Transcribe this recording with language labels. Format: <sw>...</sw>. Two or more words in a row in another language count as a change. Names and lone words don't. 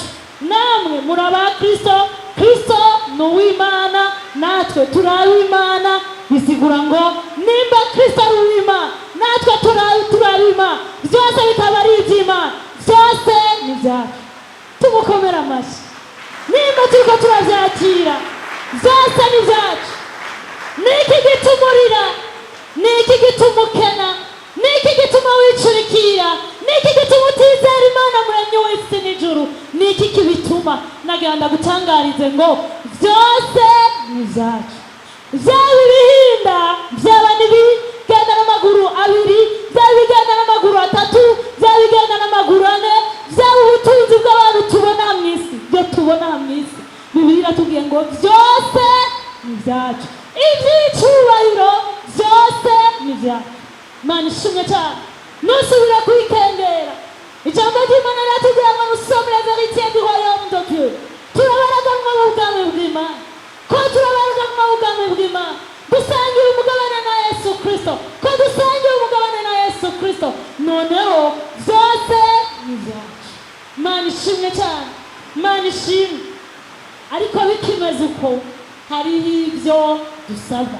<rn>Namwe muri aba Kristo, Kristo ni uw'Imana, natwe turi ab'Imana. Bisigura ngo nimba Kristo ari uw'Imana, natwe turi ab'Imana, byose bikaba ari iby'Imana. Byose ni vyacu. Tumukomera amashyi. Nimba turiko turavyakira, byose ni vyacu. Niki gitumurira, niki gitumukena, niki gituma wicurikira, niki gituma utizera Imana muremyi w'isi n'ijuru, niki kibituma. Nagenda gutangarize ngo byose ni vyacu. byaba ibihinda, byaba n'ibigenda n'amaguru abiri, byaba ibigenda n'amaguru atatu, byaba ibigenda n'amaguru ane, byaba ubutunzi bw'abantu tubona mu isi, ibyo tubona mu isi, Bibiliya iratubwiye ngo byose ni ibyacu, iby'icyubahiro byose ni ibyacu. Imana ishimwe cyane. Nusubira kwikengera, ijambo ry'Imana riratubwira ngo</rn> <fr>nous sommes la vérité du royaume de Dieu.</fr> <rn>Turabaraganwa mu bwami bw'Imana, ko turabaraganwa mu bwami bw'Imana, dusangiye umugabane na Yesu Kristo, ko dusangiye umugabane na Yesu Kristo, noneho byose ni ibyacu. Imana ishimwe cyane, Imana ishimwe. Ariko bikimeze uko, hariho ibyo dusabwa.</rn>